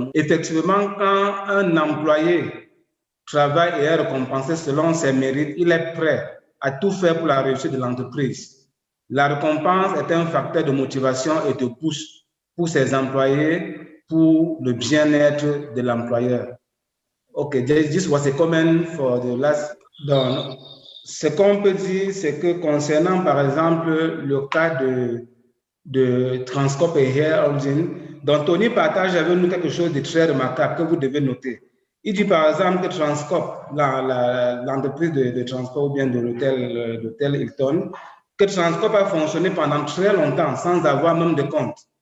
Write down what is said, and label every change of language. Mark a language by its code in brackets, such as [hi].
[fr] Effectivement, quand un employé travaille et est récompensé selon ses mérites, il est prêt à tout faire pour la réussite de l'entreprise. La récompense est un facteur de motivation et de pousse pour ses employés, pour le bien-être de l'employeur. [en] OK, this was a comment for the last. [fr] Donc, ce qu'on peut dire, c'est que concernant, par exemple, le cas de Transcorp et Air Origin, dont Tony partage avec nous quelque chose de très remarquable que vous devez noter. Il dit par exemple que Transcorp, l'entreprise de transport ou bien de l'hôtel Hilton, que Transcorp a fonctionné pendant très longtemps sans avoir même de compte.